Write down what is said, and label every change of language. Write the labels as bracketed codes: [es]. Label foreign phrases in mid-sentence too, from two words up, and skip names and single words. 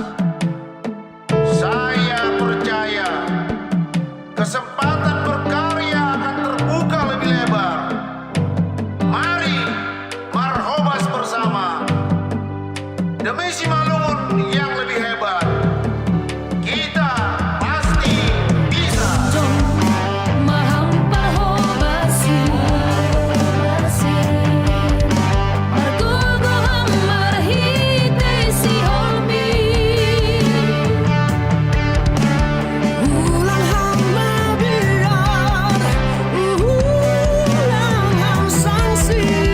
[id] Saya percaya kesempatan berkarya akan terbuka lebih lebar. Mari marhobas bersama demi Simalungun yang lebih hebat. Kita pasti bisa. [bts] Mahampar hobasi Margogo hamar hitay si holmin Ulang ham mabiar Ulang ham sanksi